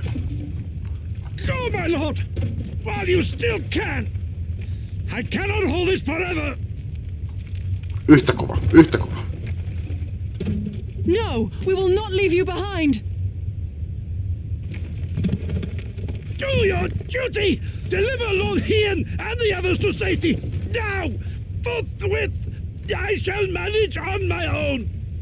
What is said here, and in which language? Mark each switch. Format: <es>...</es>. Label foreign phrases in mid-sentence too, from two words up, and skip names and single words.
<en>Go, my lord! While you still can! I cannot hold this forever!</en> <fi>Yhtä kova, yhtä kova.</fi> <en>No, we will not leave you behind! Do your duty! Deliver Lord Hien and the others to safety! Now! Forthwith! I shall manage on my own!</en>